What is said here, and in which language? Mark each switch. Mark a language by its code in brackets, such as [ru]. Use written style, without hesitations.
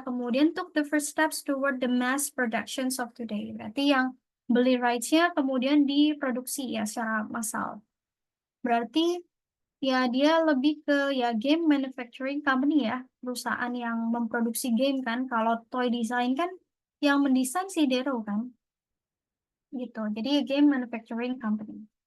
[en] Kemudian took the first steps toward the mass productions of today. [id] Berarti yang beli rights-nya kemudian diproduksi ya secara massal. Berarti ya dia lebih ke ya [en] game manufacturing company [id] ya. Perusahaan yang memproduksi game kan. Kalau toy design kan yang mendesain si Dero kan. Gitu. Jadi [en] game manufacturing company.